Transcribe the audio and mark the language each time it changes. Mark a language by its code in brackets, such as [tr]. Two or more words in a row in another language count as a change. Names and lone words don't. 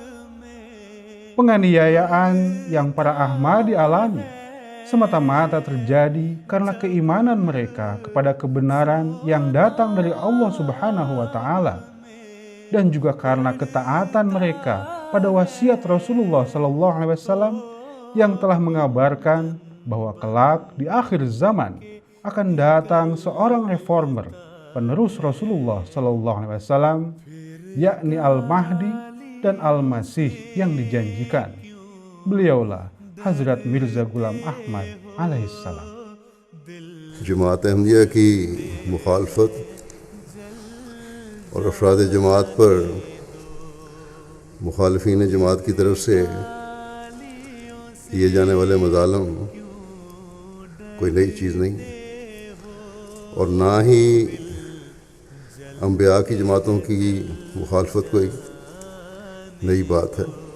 [id] Penganiayaan yang para Ahmadi alami semata-mata terjadi karena keimanan mereka kepada kebenaran yang datang dari Allah [ar] سبحانه وتعالى, [id] dan juga karena ketaatan mereka pada wasiat Rasulullah SAW yang telah mengabarkan bahwa kelak di akhir zaman akan datang seorang reformer, penerus Rasulullah SAW yakni Al-Mahdi dan Al-Masih yang dijanjikan. Beliaulah Hazrat Mirza Ghulam Ahmad alaihissalam. [ur] جماعت احمدیہ کی مخالفت اور افراد جماعت پر مخالفین جماعت کی طرف سے کیے جانے والے مظالم کوئی نئی چیز نہیں، اور نہ ہی انبیاء کی جماعتوں کی مخالفت کوئی نئی بات ہے۔